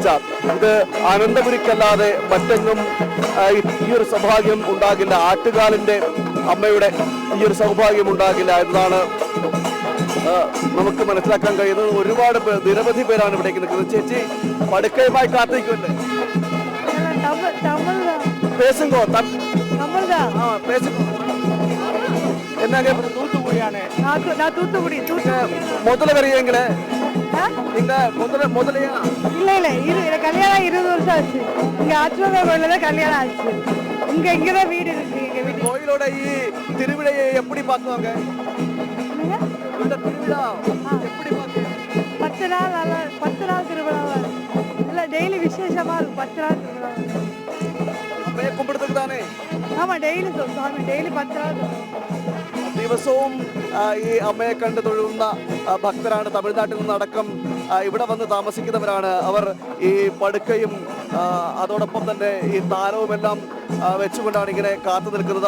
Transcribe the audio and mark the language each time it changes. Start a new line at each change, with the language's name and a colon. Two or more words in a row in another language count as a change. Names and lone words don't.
Malayalam: ഇത് അനന്തപുരിക്കല്ലാതെ മറ്റെങ്ങും ഈ ഒരു സൗഭാഗ്യം ഉണ്ടാകില്ല. ആറ്റുകാലിന്റെ അമ്മയുടെ ഈ ഒരു സൗഭാഗ്യം ഉണ്ടാകില്ല എന്നതാണ് നമുക്ക് മനസ്സിലാക്കാൻ കഴിയുന്നത്. ഒരുപാട് നിരവധി പേരാണ് ഇവിടേക്ക് നിൽക്കുന്നത്. ചേച്ചി പടുക്കയുമായി കാത്തിരിക്കുമല്ലേ?
Tamil: பேசுங்கோ பேசுங்கோ. என்னங்க தூத்துக்குடியானே? நான் தூத்துக்குடி. முதல்ல வரீங்களே நீங்க? முதலையா? இல்ல இது கல்யாணம் 20 வருஷம் ஆச்சு. இங்க ஆற்றுவங்க கோயில்ல தான் கல்யாணம் ஆச்சு. இங்கதான் வீடு இருக்கு. எங்க வீட்டு கோயிலோட திருவிழையை எப்படி பார்க்குவாங்க? இந்த திருவிழா எப்படி பார்க்குவாங்க? 10 நாள் திருவிழா இல்ல, டெய்லி விசேஷமா இருக்கும். 10 நாள் திருவிழா
Malayalam: കുമ്പിടത്തേക്ക് താനേ? ആമാ, ഡെയിലി സ്വാമി, ഡെയിലി 10 നാൾ ദിവസവും ഈ അമ്മയെ കണ്ട് തൊഴുന്ന ഭക്തരാണ്. തമിഴ്നാട്ടിൽ നിന്നടക്കം ഇവിടെ വന്ന് താമസിക്കുന്നവരാണ്. അവർ ഈ പടുക്കയും അതോടൊപ്പം തന്നെ ഈ താരവുമെല്ലാം വെച്ചുകൊണ്ടാണ് ഇങ്ങനെ കാത്തു നിൽക്കുന്നത്.